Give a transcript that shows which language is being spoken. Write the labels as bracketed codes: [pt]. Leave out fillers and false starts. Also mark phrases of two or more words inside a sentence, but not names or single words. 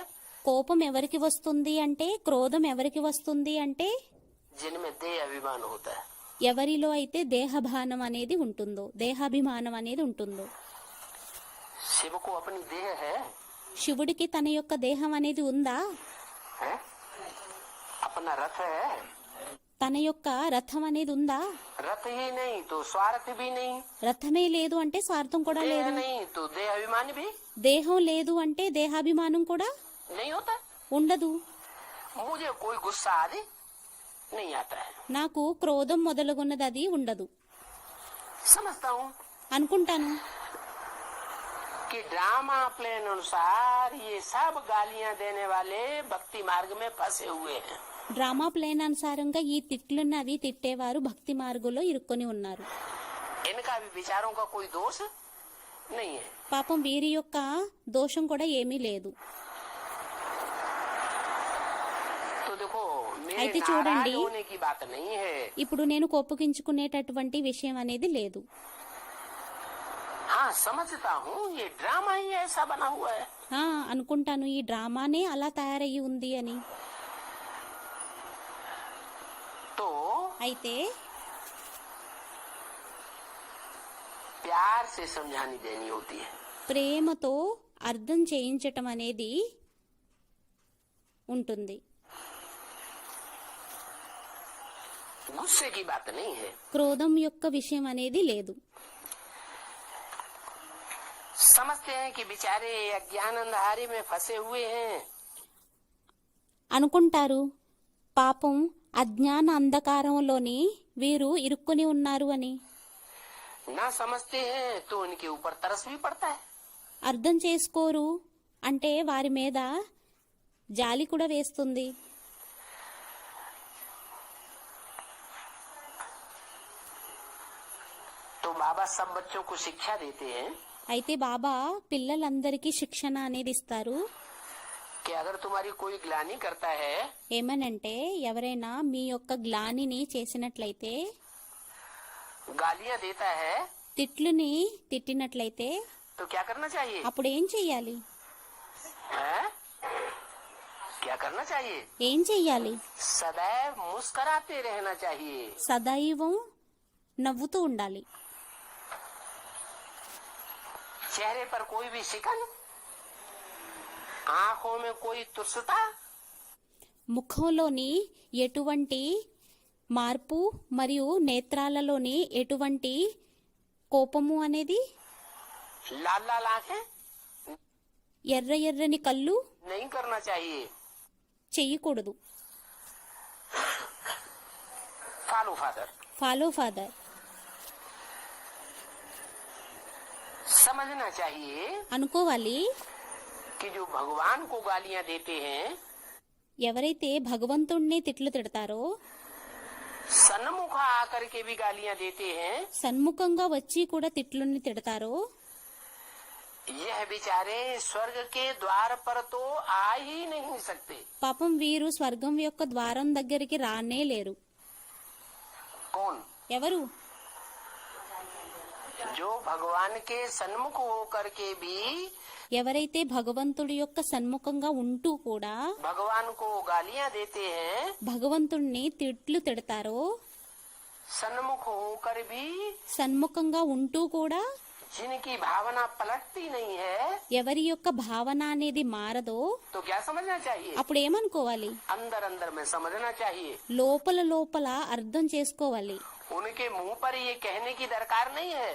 [te] కోపం ఎవరికి వస్తుంది అంటే, క్రోధం ఎవరికి వస్తుంది అంటే [hi] जिनमें देह अभिमान होता है। [te] ఎవరిలో అయితే దేహభానం అనేది ఉంటుందో, దేహాభిమానం అనేది ఉంటుందో. [hi] शिव को अपनी देह है, [te] శివుడికి తన యొక్క దేహం అనేది ఉందా? [hi] है? अपना रथ है, [te] తన యొక్క రథం అనేది ఉందా? [hi] रथ ही नहीं तो स्वार्थ भी नहीं, [te] రథమే లేదు అంటే స్వార్థం కూడా [hi] देह [te] లేదు, [hi] नहीं तो देह अभिमान भी [te] దేహం లేదు అంటే దేహాభిమానం కూడా [hi] नहीं होता। [te] ఉండదు. [hi] मुझे कोई गुस्सा आदि नहीं आता है, [te] నాకు క్రోధం మొదలుగున్నది అది ఉండదు. [hi] समझता हूँ [te] అనుకుంటాను [hi] कि [en] drama plan [hi] अनुसार ये सब गालियां देने वाले भक्ति मार्ग में फंसे हुए हैं। [en] drama plan [te] అనుసారంగా ఈ తిట్లున్నవి తిట్టేవారు భక్తి మార్గంలో ఇరుక్కొని ఉన్నారు. [hi] इनका भी विचारों का कोई दोष नहीं है। [te] పాపం వీరి యొక్క దోషం కూడా ఏమీ లేదు. [hi] तो देखो मेरे [te] అయితే [hi] नाराज [te] చూడండి, [hi] होने की बात नहीं है। [te] ఇప్పుడు నేను కోపగించుకునేటటువంటి విషయం అనేది లేదు. [hi] हाँ समझता हूँ ये ड्रामा ही ऐसा बना हुआ है। [te] అనుకుంటాను ఈ డ్రామానే అలా తయారయ్యి ఉంది అని. [hi] तो [te] అయితే [hi] प्यार से समझानी देनी होती है। [te] ప్రేమతో అర్థం చేయించటం అనేది ఉంటుంది, [hi] गुस्से की बात नहीं है। [te] క్రోధం యొక్క విషయం అనేది లేదు. [hi] समझते हैं कि बेचारे अज्ञान अंधारे में फंसे हुए हैं, [te] అనుకుంటారు పాపం అజ్ఞాన అంధకారంలోని వీరు ఇరుక్కుని ఉన్నారు అని. [hi] ना समझते हैं तो इनके ऊपर तरस भी पड़ता है। [te] అర్థం చేసుకోరు అంటే వారి మీద జాలి కూడా వేస్తుంది. [hi] तो बाबा सब बच्चों को शिक्षा देते हैं [te] అయితే బాబా పిల్లలందరికీ శిక్షణ అనేది ఇస్తారు. [hi] कि अगर तुम्हारी कोई ग्लानि करता है [te] ఏమనంటే ఎవరైనా మీ యొక్క గ్లానిని చేసినట్లయితే, [hi] गालियां देता है [te] తిట్లుని తిట్టినట్లయితే [hi] तो क्या करना चाहिए? [te] అప్పుడు ఏం చెయ్యాలి? [hi] हैं? क्या करना चाहिए? [te] ఏం చెయ్యాలి? [hi] सदैव मुस्कुराते रहना चाहिए। [te] సదైవం నవ్వుతూ ఉండాలి. [hi] चेहरे पर कोई भी शिकन, आंखों में कोई तुरसता, [te] ముఖంలోని ఎటువంటి మార్పు మరియు నేత్రాలలోని ఎటువంటి కోపము అనేది, [hi] लाल लाल आंखें [te] ఎర్ర ఎర్రని కళ్ళు [hi] नहीं करना चाहिए। [te] చెయ్యకూడదు. [en] Follow Father, Follow Father. [hi] समझना चाहिए [te] అనుకోవాలి, [hi] कि जो भगवान को गालियां देते हैं, [te] ఎవరైతే భగవంతుణ్ణి తిట్లు తిడతారో, [hi] सन्मुख आकर के भी गालियां देते हैं, [te] సన్ముఖంగా వచ్చి కూడా తిట్లుని తిడతారో, [hi] यह बेचारे स्वर्ग के द्वार पर तो आ ही नहीं सकते। [te] పాపం వీరు స్వర్గం యొక్క ద్వారం దగ్గరికి రానే లేరు. [hi] कौन? [te] ఎవరు? [hi] जो भगवान के सन्मुख होकर के भी [te] ఎవరైతే భగవంతుడి యొక్క సన్ముఖంగా ఉంటూ కూడా [hi] भगवान को गालियां देते हैं, [te] భగవంతుణ్ణి తిట్లు తిడతారో, [hi] सन्मुख होकर भी [te] సన్ముఖంగా ఉంటూ కూడా [hi] जिनकी भावना पलटती नहीं है, [te] ఎవరి యొక్క భావన అనేది మారదో, [hi] तो क्या समझना चाहिए? [te] అప్పుడు ఏమనుకోవాలి? [hi] अंदर अंदर में समझना चाहिए। [te] లోపల లోపల అర్థం చేసుకోవాలి. [hi] उनके मुंह पर ये कहने की दरकार नहीं है,